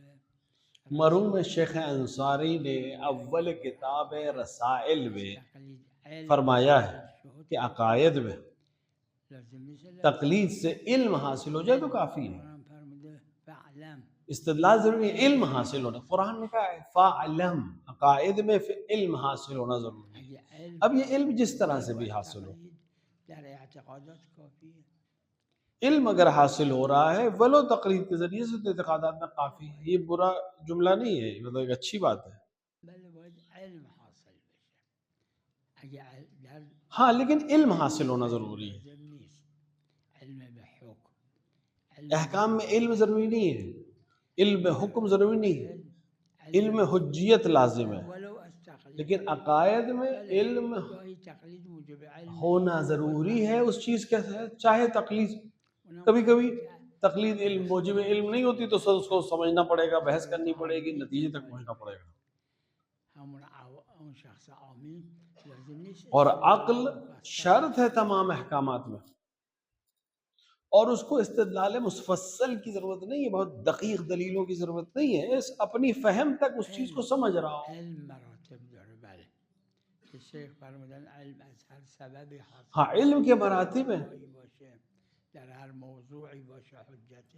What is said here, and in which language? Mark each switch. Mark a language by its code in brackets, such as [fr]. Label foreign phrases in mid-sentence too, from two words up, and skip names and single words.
[ur] مرحوم شیخ انصاری نے اول کتاب رسائل میں فرمایا ہے کہ عقائد میں تقلید سے علم حاصل ہو جائے تو کافی ہے، استدلال ضروری ہے، علم حاصل ہونا. قرآن نے کہا ہے فَعْلَمْ، عقائد میں علم حاصل ہونا ضروری ہے. اب یہ علم جس طرح سے بھی حاصل ہو، [fa] در اعتقادات [ur] کافی ہے. علم اگر حاصل ہو رہا ہے ولو تقلید کے ذریعے سے تو اعتقادات میں کافی ہے. یہ برا جملہ نہیں ہے، مطلب ایک اچھی بات ہے. [fa] بله باید علم حاصل بشه. اگر در [ur] ہاں لیکن علم حاصل ہونا ضروری ہے. [fa] لازم نیست علم به حکم [ur] احکام میں علم ضروری نہیں ہے، علم حکم ضروری نہیں ہے، علم حجیت لازم ہے، [fa] ولو از تقلید [ur] لیکن عقائد میں [fa] بله علم گاهی تقلید موجب علم [ur] ہونا ضروری ہے اس چیز کے ساتھ، چاہے تقلید کبھی کبھی تقلید علم موجب علم نہیں ہوتی تو اس کو سمجھنا پڑے گا، بحث کرنی پڑے گی، نتیجے تک پہنچنا پڑے گا. [fa] همون اون شخص عامی لازم نیست [ur] اور عقل شرط ہے تمام احکامات میں. اور اس کو استدلال مفصل کی ضرورت نہیں ہے، بہت دقیق دلیلوں کی ضرورت نہیں ہے، اس اپنی فہم تک اس چیز کو سمجھ رہا ہو۔ [fa] علم مراتب داره بله که شیخ فرمودن علم از هر سببی حاصل [ur] ہاں علم کے مراتب ہیں [fa] جایی باشه در هر موضوعی باشه حجته